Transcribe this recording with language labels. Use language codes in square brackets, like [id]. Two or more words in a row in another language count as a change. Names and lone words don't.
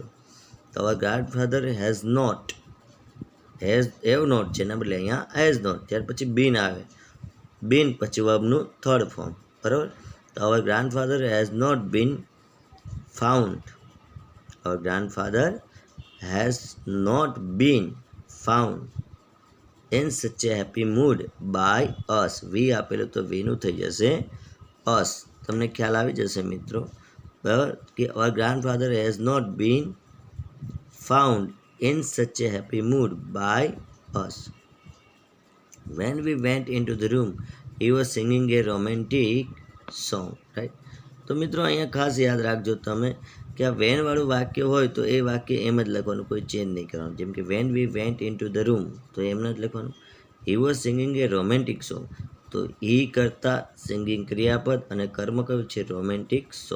[en] તો our grandfather has not, have not [gu] છે એના બદલે અહીંયા [en] has not. [gu] ત્યાર પછી બીન આવે, બીન પછી વર્બનું [en] third form. [gu] બરાબર, તો [en] our grandfather has not been found, our ગ્રાન્ડફાધર has not been found in such a happy mood by us. [gu] વી આપેલું તો વીનું થઈ જશે us. તમને ખ્યાલ આવી જશે મિત્રો. બરાબર, કે [en] our grandfather has not been found in such a happy mood by us. When we went into the room, he was singing a romantic song. Right? [gu] તો મિત્રો અહીંયા ખાસ યાદ રાખજો તમે કે આ વેન વાળું વાક્ય હોય તો એ વાક્ય એમ જ લખવાનું, કોઈ ચેન્જ નહીં કરવાનું. જેમ કે [en] when we went into the room [gu] તો એમ જ લખવાનું. [en] he was singing a romantic song, [gu] તો હી કરતા સિંગિંગ ક્રિયાપદ અને કર્મ કયું છે [en] romantic song.